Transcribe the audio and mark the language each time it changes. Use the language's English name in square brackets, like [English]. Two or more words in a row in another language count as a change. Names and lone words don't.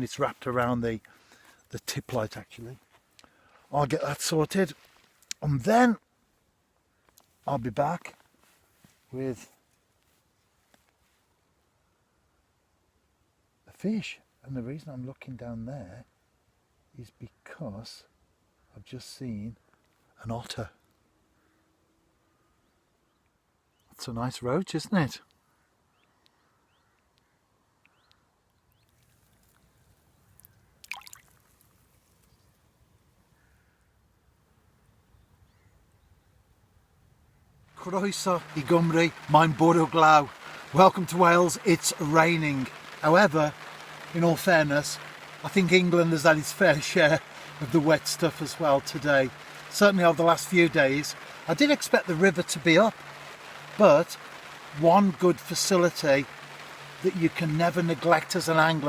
[English] It's wrapped around the tip light actually. I'll get that sorted and then I'll be back with a fish. And the reason I'm looking down there is because I've just seen an otter. That's a nice roach, isn't it? [Welsh] Croeso I Gymru, mae'n bwrw glaw. [English] Welcome to Wales, it's raining. However, in all fairness, I think England has had its fair share of the wet stuff as well today. Certainly over the last few days. I did expect the river to be up, but one good facility that you can never neglect as an angler